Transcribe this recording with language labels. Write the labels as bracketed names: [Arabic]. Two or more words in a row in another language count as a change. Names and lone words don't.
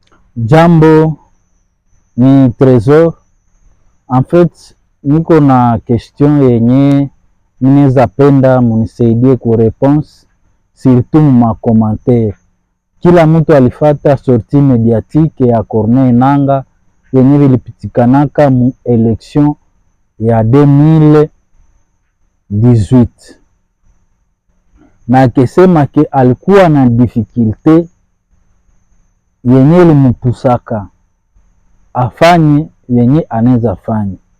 [Swahili] Jambo, ni Trésor. [French] En fait, [Swahili] niko na question yenye ninaweza penda munisaidie ku réponse, surtout ma commentaire. Kila mtu alifata [French] sortie médiatique [Swahili] ya Corneille Nangaa yenye vilipitikanaka mu election ya 2018, na akisema ke alikuwa na difficulté yenye limupusaka afanye yenye anaweza fanya.